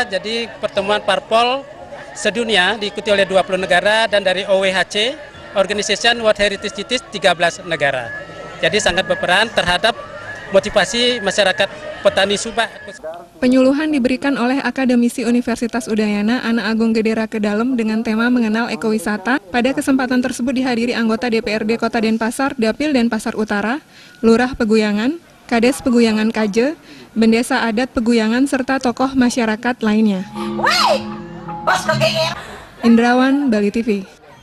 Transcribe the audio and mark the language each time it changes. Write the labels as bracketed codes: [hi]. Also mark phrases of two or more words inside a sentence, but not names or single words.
[id] Jadi pertemuan parpol sedunia diikuti oleh 20 negara dan dari OWHC, Organization World Heritage Sites, 13 negara. Jadi sangat berperan terhadap motivasi masyarakat petani Subak. Penyuluhan diberikan oleh Akademisi Universitas Udayana Ana Agung Gedera Kedalem dengan tema mengenal ekowisata. Pada kesempatan tersebut dihadiri anggota DPRD Kota Denpasar, Dapil Denpasar Utara, Lurah Peguyangan, Kades Peguyangan Kaje, Bendesa Adat Peguyangan, serta tokoh masyarakat lainnya. Indrawan, Bali TV.